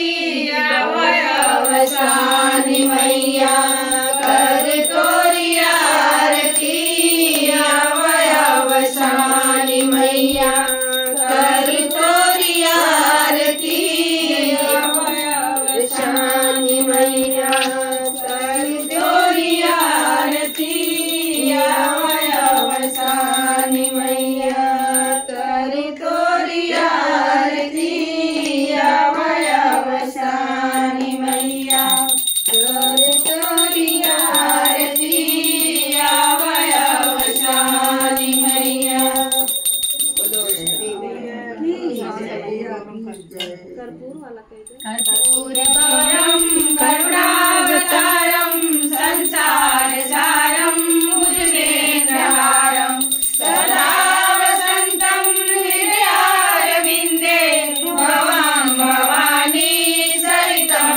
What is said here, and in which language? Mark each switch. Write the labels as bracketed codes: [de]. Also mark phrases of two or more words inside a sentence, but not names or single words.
[bho] अवसानी मैया कर तोरी आरती अवसानी मैया कर तोरी आरती अवसानी मैया कर तोरी आरती अवसानी मैया कर तोरी आरती अवसानी मैया कर तोरी आरती अवसानी मैया [sa] कर्पूरगौरं करुणावतारं संसारसारं भुजगेन्द्रहारं सदा वसन्तं हृदयारविन्दे भवां भवानी सरितं